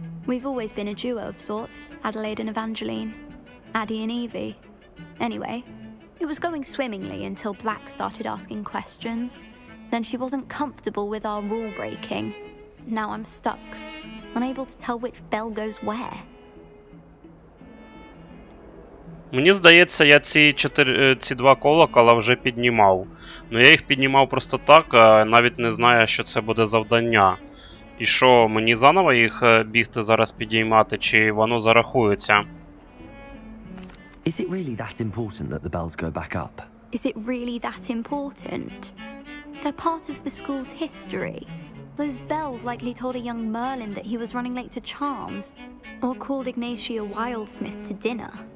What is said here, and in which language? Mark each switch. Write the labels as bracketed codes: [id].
[en] We've always been a duo of sorts, Adelaide and Evangeline. Addie and Evie. Anyway, it was going swimmingly until Black started asking questions. Then she wasn't comfortable with our rule breaking. Now I'm stuck, unable to tell which bell goes where. [uk] Мені здається, я ці 2 колокола вже піднімав. Ну я їх піднімав просто так, навіть не знаю, що це буде завдання. І що, мені заново їх бігти зараз підіймати, чи воно зарахується? [en] Is it really that important that the bells go back up? Is it really that important? They're part of the school's history. Those bells likely told a young Merlin that he was running late to Charms, or called Ignatia Wildsmith to dinner.